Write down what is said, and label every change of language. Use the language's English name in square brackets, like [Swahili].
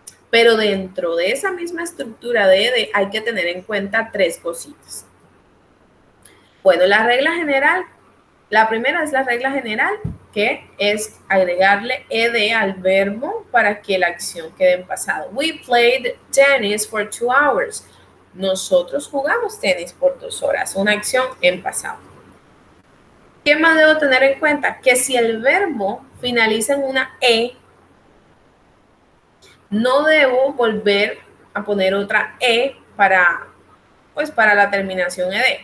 [Spanish] Pero dentro de esa misma estructura de ed hay que tener en cuenta tres cositas. Bueno, la regla general, la primera es la regla general, que es agregarle ed al verbo para que la acción quede en pasado. [English] We played tennis for 2 hours. [Spanish] Nosotros jugamos tenis por 2 horas, una acción en pasado. ¿Qué más debo tener en cuenta? Que si el verbo finaliza en una no debo volver a poner otra para la terminación ed.